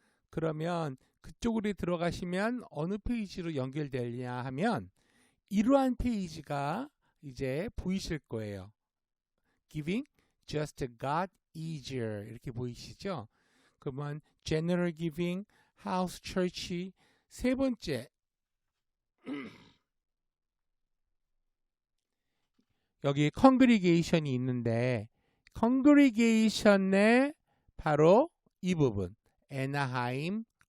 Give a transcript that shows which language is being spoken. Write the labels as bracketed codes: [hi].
[ko] 그러면 그쪽으로 들어가시면 어느 페이지로 연결되냐 하면 이러한 페이지가 이제 보이실 거예요. [en] Giving just got easier [ko] 이렇게 보이시죠? 그러면 General Giving, House Church, 세 번째 여기 Congregation이 있는데 Congregation의 바로 이 부분 Anaheim